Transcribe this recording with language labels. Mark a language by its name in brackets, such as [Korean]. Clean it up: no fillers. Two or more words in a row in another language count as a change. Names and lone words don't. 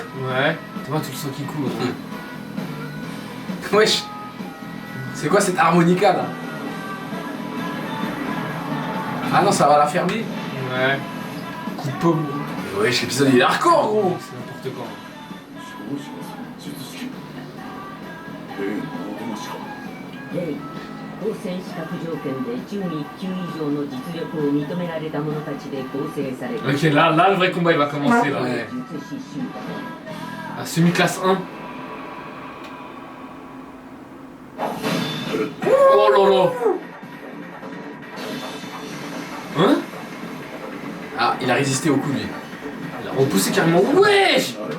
[French] Ouais. Tu vois, tu le sens qui coule. Wesh. C'est quoi cette harmonica là? Ah non, ça va la fermer? Ouais. Coup de pomme. Mais wesh, l'épisode il est hardcore, gros. C'est n'importe quoi. [Japanese] レイ当選資格条件で準1級以上の実力を認められた者たちで構成される [French] Ok, là, le vrai combat il va commencer là. Ouais. [Japanese] 術師集団 [French] Ah, semi-classe 1. Oh là là. Hein? Ah, il a résisté au coup, lui. Il a repoussé carrément. Wesh!